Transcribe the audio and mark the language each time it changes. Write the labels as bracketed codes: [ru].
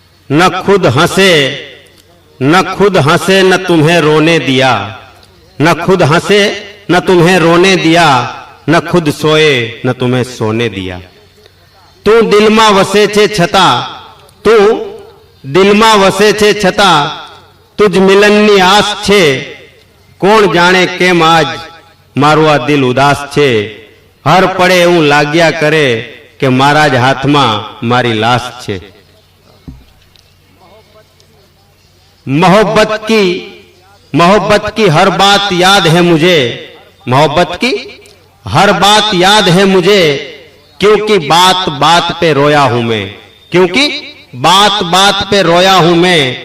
[hi] ન ખુદ હંસે न तुम्हें रोने दिया, न खुद हंसे न तुम्हें रोने दिया, न खुद सोए न तुम्हें सोने दिया. [gu] તું દિલમાં વસે છે છતાં, તું દિલમાં વસે છે છતાં તુજ મિલનની આસ છે. કોણ જાણે કેમ આજ મારું આ દિલ ઉદાસ છે. હર પડે એવું લાગ્યા કરે કે મારા જ હાથમાં મારી લાશ છે. [hi] मोहब्बत की हर बात याद है मुझे, मोहब्बत की हर बात याद है मुझे, क्योंकि बात बात पे रोया हूं मैं, क्योंकि बात बात पे रोया हूं मैं.